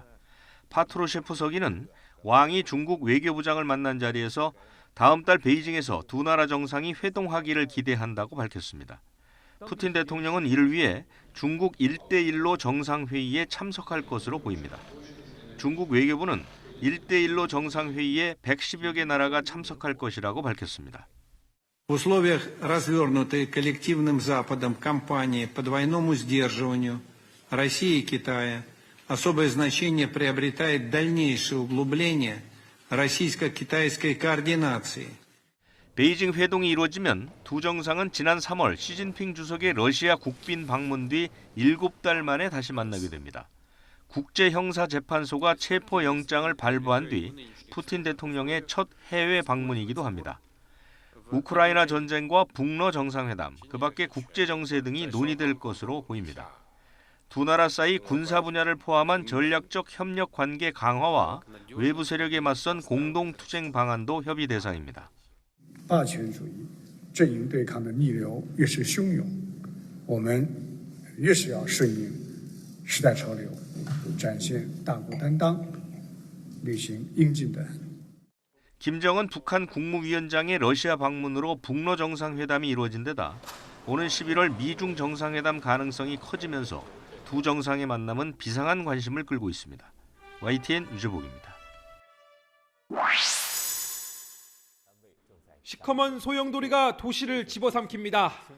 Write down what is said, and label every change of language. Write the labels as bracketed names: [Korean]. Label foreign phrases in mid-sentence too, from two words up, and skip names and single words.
[Korean] 파트루셰프 서기는 왕이 중국 외교부장을 만난 자리에서 다음 달 베이징에서 두 나라 정상이 회동하기를 기대한다고 밝혔습니다. 푸틴 대통령은 이를 위해 중국 1대1로 정상회의에 참석할 것으로 보입니다. 중국 외교부는 1대1로 정상회의에 110여 개 나라가 참석할 것이라고 밝혔습니다. [Russian] В условиях развернутой коллективным Западом кампании по двойному сдерживанию России и Китая особое значение приобретает дальнейшее углубление российско-китайской координации. [Korean] 베이징 회동이 이루어지면 두 정상은 지난 3월 시진핑 주석의 러시아 국빈 방문 뒤 7달 만에 다시 만나게 됩니다. 국제형사재판소가 체포영장을 발부한 뒤 푸틴 대통령의 첫 해외 방문이기도 합니다. 우크라이나 전쟁과 북러 정상회담, 그 밖에 국제정세 등이 논의될 것으로 보입니다. 두 나라 사이 군사 분야를 포함한 전략적 협력 관계 강화와 외부 세력에 맞선 공동 투쟁 방안도 협의 대상입니다. [Chinese] 霸权主义阵营对抗的逆流越是汹涌，我们越是要顺应时代潮流，展现大国担当，履行应尽的 [Korean] 김정은 북한 국무위원장의 러시아 방문으로 북러 정상회담이 이루어진 데다 오는 11월 미중 정상회담 가능성이 커지면서 두 정상의 만남은 비상한 관심을 끌고 있습니다. YTN 유재복입니다. 시커먼 소용돌이가 도시를 집어삼킵니다.